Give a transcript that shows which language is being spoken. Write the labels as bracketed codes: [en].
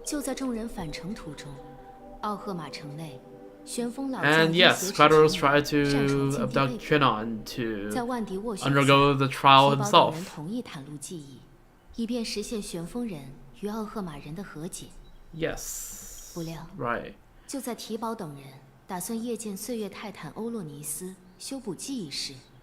[zh] 就在众人返程途中，奥赫玛城内，旋风老将 [en] And yes, Petals tried to abduct Chinon to undergo the trial himself. [zh] 同意袒露记忆，以便实现旋风人与奥赫玛人的和解。 [en] Yes. [zh] 不料， [en] right. [zh] 就在提宝等人打算夜见岁月泰坦欧洛尼斯修补记忆时，